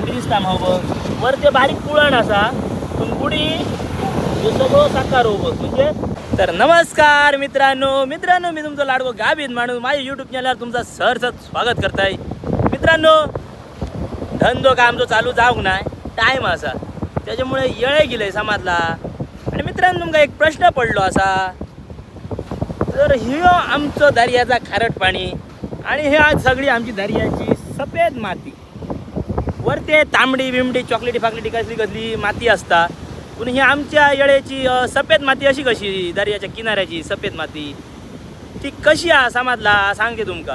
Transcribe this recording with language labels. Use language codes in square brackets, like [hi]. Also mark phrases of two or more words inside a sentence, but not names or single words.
[mr] दिसता हांव बघ वर ते बारीक पुळण आसा पूण गुडी ह्यो सगळो साकार हो बघ म्हणजे. तर नमस्कार मित्रांनो मी तुमचा लाडको गाभित माणूस माझ्या यूट्यूब चॅनलवर तुमचं सहर्ष स्वागत करताय. मित्रांनो धंदो का आमचो चालू जावंक नाय टाईम असा त्याच्यामुळे येळे गेले समाजला. आणि मित्रांनो तुमका एक प्रश्न पडलो असा तर ह्यो आमचो दर्याचा खारट पाणी आणि हे आज सगळी आमची दर्याची सफेद माती वर ते तांबडी बिमडी चॉकलेटी फाकलेटी कसली माती असता पण ही आमच्या येळेची सफेद माती अशी कशी दर्याच्या किनाऱ्याची सफेद माती ती कशी हा समाजला सांगते तुमका.